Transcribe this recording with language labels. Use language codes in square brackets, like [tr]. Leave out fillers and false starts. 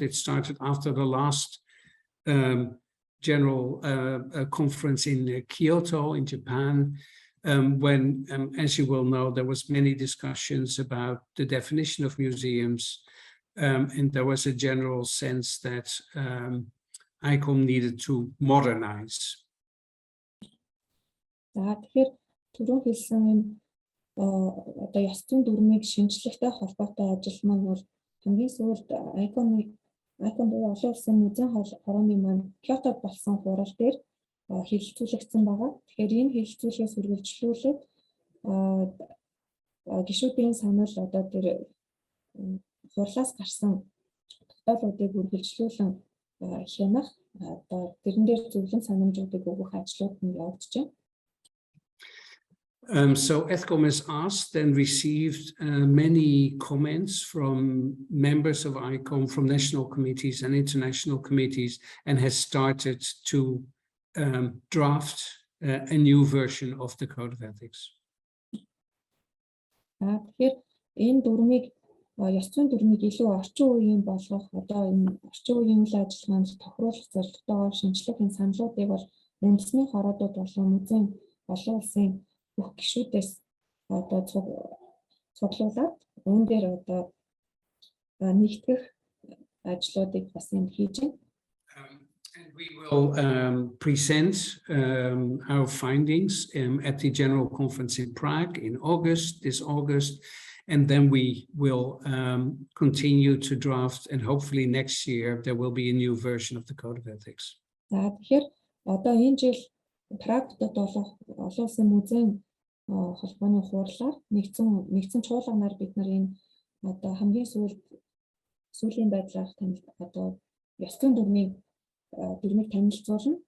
[en] It started after the last general conference in Kyoto in Japan, when, as you will know, there was many discussions about the definition of museums, and there was a general sense that ICOM needed to modernize. [mn] Тэгэхээр түрүүн хэлсэн одоо ёс зүйн дүрмийг шинжлэхтэй холбоотой ажил маань бол хамгийн сүүлд ICOM буюу олон улсын музейн хорооны маань Кётод болсон хурал дээр хэлэлцүүлэгдсэн байгаа. Тэгэхээр энэ хэлэлцүүлгээс үргэлжлүүлээд гишүүдийн санал одоо тэр хурлаас гарсан тогтоолуудыг үргэлжлүүлэн хянах одоо тэрэн дээр зөвлөн санамжуудыг өгөх ажлууд нь явагдаж байна. [en] So EthCom has asked and received many comments from members of ICOM, from national committees and international committees, and has started to draft a new version of the Code of Ethics. [mn] Тэгэхээр энэ дүрмийг ёс зүйн дүрмийг илүү орчин үеийн болгох одоо энэ орчин үеийн үйл ажиллагаанд тохируулах зорилготойгоор шинжлэх энэ саналуудыг бол үндэсний хороодууд болон музейн олон улсын бүх гишүүдээс одоо цуглуулад үүн дээр одоо нэгтгэх ажлуудыг бас энд хийж байна. [en] And we will present our findings at the General Conference in Prague in this August, and then we will continue to draft, and hopefully next year there will be a new version of the Code of Ethics. [mn] За тэгэхээр одоо энэ жил Прагт болох олон улсын музейн холбооны хуурлаар нэгдсэн чуулганаар бид нар энэ одоо хамгийн сүүлийн байдлаар одоо ёс зүйн дүрмийг танилцуулна.